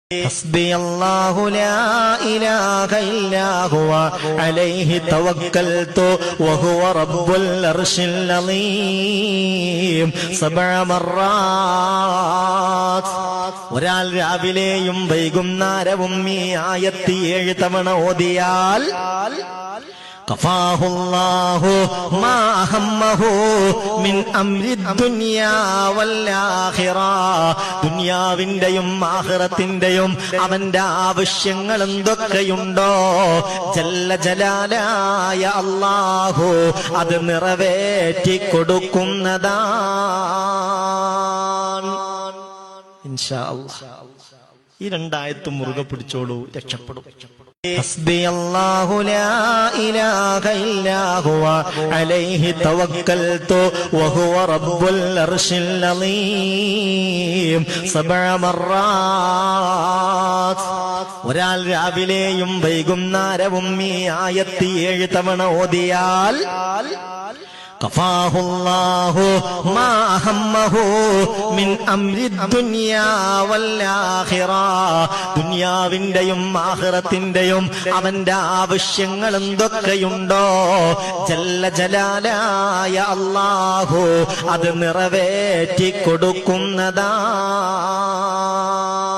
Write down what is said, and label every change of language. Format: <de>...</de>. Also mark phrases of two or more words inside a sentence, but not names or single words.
<ar>حسبي الله لا إله إلا هو عليه توكلت وهو رب العرش العظيم 7 مرات.</ar> <ml>ഒരാൾ രാവിലെയും വൈകുന്നേരവും ഈ ആയത്ത് 7 തവണ ഓതിയാൽ</ml> <ar>كفاه الله ما أهمه من أمر الدنيا والآخرة.</ar> <ml>ദുനിയാവിന്റെയും ആഖിറത്തിന്റെയും അവന്റെ ആവശ്യങ്ങൾ എന്തൊക്കെയുണ്ടോ</ml> <ar>جل جلاله</ar> <ml>അല്ലാഹു അത് നിറവേറ്റി കൊടുക്കുന്നതാണ്.</ml> <ar>إن شاء الله</ar> <ml>ഈ 2 ആയത്തും മുറുകെ പിടിച്ചോളൂ, രക്ഷപ്പെടും.</ml> <ar>حسبي الله لا إله إلا هو عليه توكلت وهو رب العرش العظيم 7 مرات.</ar> <ml>ഒരാൾ രാവിലെയും വൈകുന്നേരവും ഈ ആയത്ത് 7 തവണ ഓതിയാൽ</ml> <ar>كفاه الله ما أهمه من أمر الدنيا والآخرة.</ar> <ml>ദുനിയാവിന്റെയും ആഖിറത്തിന്റെയും അവന്റെ ആവശ്യങ്ങൾ എന്തൊക്കെയുണ്ടോ</ml> <ar>جل جلاله</ar> <ml>അല്ലാഹു അത് നിറവേറ്റി കൊടുക്കുന്നതാണ്.</ml>